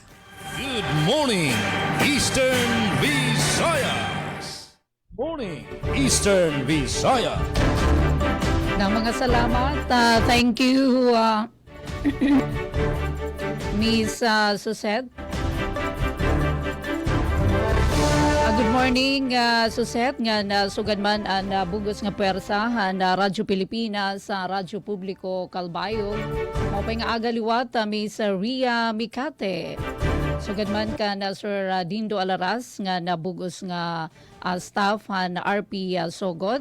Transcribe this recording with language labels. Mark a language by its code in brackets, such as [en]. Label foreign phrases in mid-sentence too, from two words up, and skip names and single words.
[en] Good morning, Eastern Visayas. Morning, Eastern Visayas. [war] Mga salamat. [en] Thank you, Miss Suzette. Good morning, Suzette. [war] Nga sugad man ang bugos nga puwersa na Radyo Pilipinas sa Radyo Publiko Calbayog. Mapay nga aga liwat, Miss Ria Mikate. Sugad man ka na Sir Dindo Alaras nga nabugos nga staff na RP Sogod.